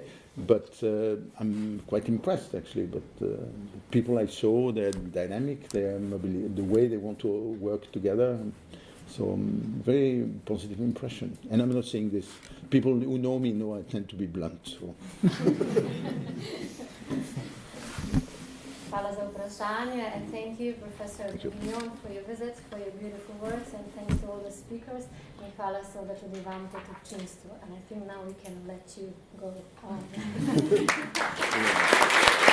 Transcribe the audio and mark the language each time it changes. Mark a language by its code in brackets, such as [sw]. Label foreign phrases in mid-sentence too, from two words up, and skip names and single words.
[en] But I'm quite impressed, actually. But the people I saw, their dynamic, their mobility, the way they want to work together. So very positive impression. And I'm not saying this. People who know me know I tend to be blunt. So. [sl] Hvala za vprašanje, [en] and thank you, Professor Bourguignon, for your visit, for your beautiful words, and thanks to all the speakers. [sl] In hvala seveda tudi vam kot občinstvu. [en] And I think now we can let you go on.